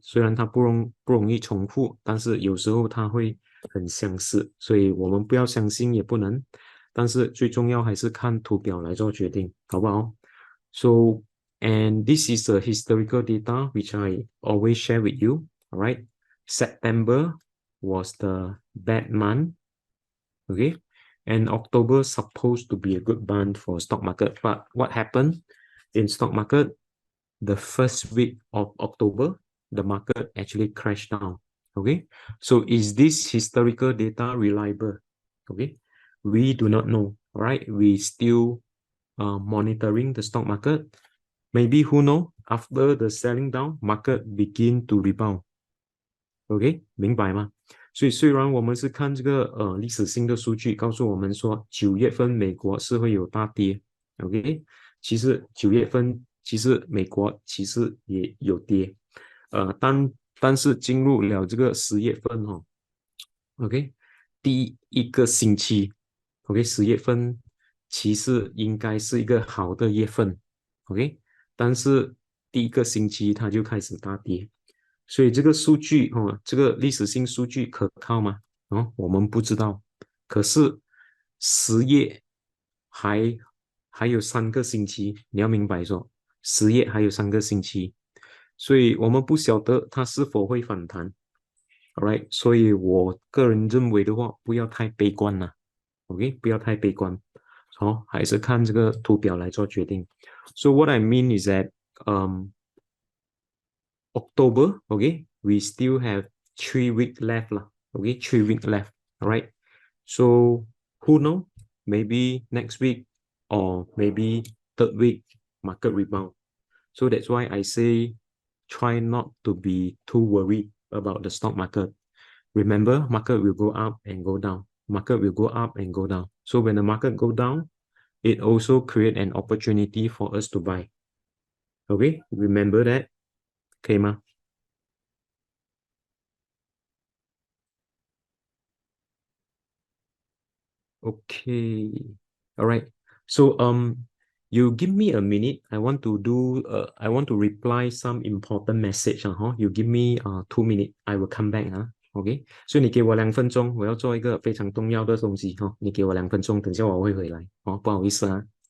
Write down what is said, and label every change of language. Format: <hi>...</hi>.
<zh>虽然它不容易重复，但是有时候它会很相似，所以我们不要相信也不能。但是最重要还是看图表来做决定，好不好？</zh> <en>So and this is the historical data which I always share with you. All right, September was the bad month. Okay, and October supposed to be a good month for stock market. But what happened in stock market? The first week of October, the market actually crashed down. Okay, so is this historical data reliable? Okay, we do not know. All right, we still monitoring the stock market. Maybe who know after the selling down, market begin to rebound.</en> <zh>OK， 明白吗？所以虽然我们是看这个历史性的数据，告诉我们说9月份美国是会有大跌，OK， 其实9月份其实美国其实也有跌，但是进入了这个10月份OK， 第一个星期 OK， 10月份其实应该是一个好的月份 OK， 但是第一个星期它就开始大跌。所以这个数据这个历史性数据可靠吗？我们不知道。可是10月还有3个星期，你要明白说10月还有3个星期，所以我们不晓得它是否会反弹。 Alright， 所以我个人认为的话，不要太悲观了。 OK， 不要太悲观。还是看这个图表来做决定。</zh> <en>So what I mean is that October, okay, we still have 3 weeks left lah. Okay, 3 weeks left. All right. So who know? Maybe next week or maybe third week market rebound. So that's why I say try not to be too worried about the stock market. Remember, market will go up and go down. Market will go up and go down. So when the market go down, it also create an opportunity for us to buy. Okay, remember that.</en> <zh>可以吗？</zh> <en>Okay. All right. So you give me a minute. I want to reply some important message You give me 2 minutes. I will come back OK.</en> <zh>所以你给我2分钟，我要做一个非常重要的东西你给我2分钟，等下我会回来不好意思啊。</zh>